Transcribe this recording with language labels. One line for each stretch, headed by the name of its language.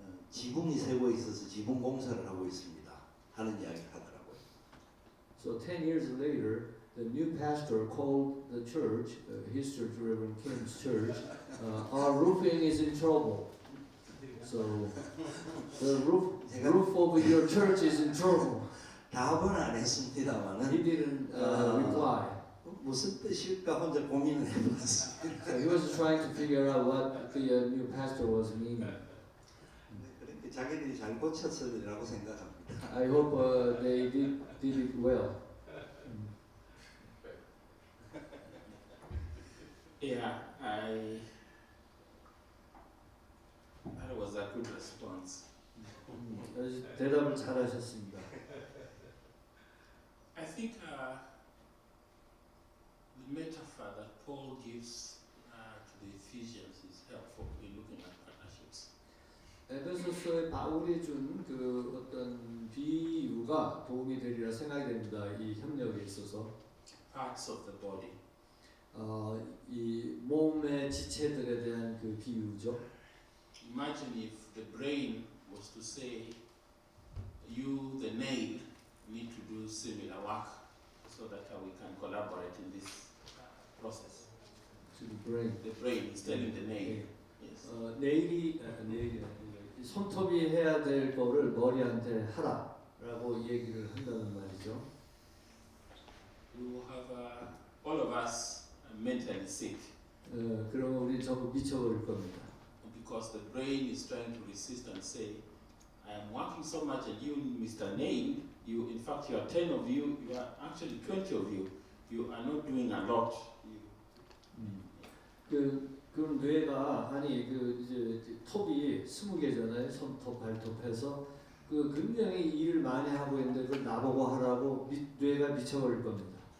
Korean: 지붕이 세워 있어서 지붕 공사를 하고 있습니다. 하는 이야기 하더라고요.
English: So 10 years later, the new pastor called the church, his church, Reverend Kim's church, our roofing is in trouble. So the roof of your church is in trouble.
Korean: 답은 안 했습니다만은
English: He didn't reply.
Korean: 무슨 뜻일까 혼자 고민을 해봤습니다.
English: So he was trying to figure out what the new pastor was meaning.
Korean: 그러니까 자기들이 잘 고쳤으리라고 생각합니다.
English: I hope they did it well. Yeah, that was a good response.
Korean: 대답을 잘하셨습니다.
English: I think the metaphor that Paul gives to the Ephesians is helpful in looking at partnerships.
Korean: 에베소서에 바울이 준 그 어떤 비유가 도움이 되리라 생각이 됩니다. 이 협력에 있어서
English: Parts of the body.
Korean: 이 몸의 지체들에 대한 그 비유죠.
English: Imagine if the brain was to say, you, the nail, need to do similar work so that we can collaborate in this process. To the brain. The brain is telling the nail. Yes.
Korean: 내일이 손톱이 해야 될 거를 머리한테 하라라고 얘기를 한다는 말이죠.
English: We will have all of us mentally sick
Korean: 그러면 우리 전부 미쳐버릴 겁니다.
English: because the brain is trying to resist and say, I am working so much and you, Mr. Nail, you, in fact, you are 10 of you, you are actually 20 of you, you are not doing a lot.
Korean: 그 뇌가 아니 그 이제 톱이 20개잖아요. 손톱, 발톱 해서 그 굉장히 일을 많이 하고 있는데 그걸 나보고 하라고 뇌가 미쳐버릴 겁니다.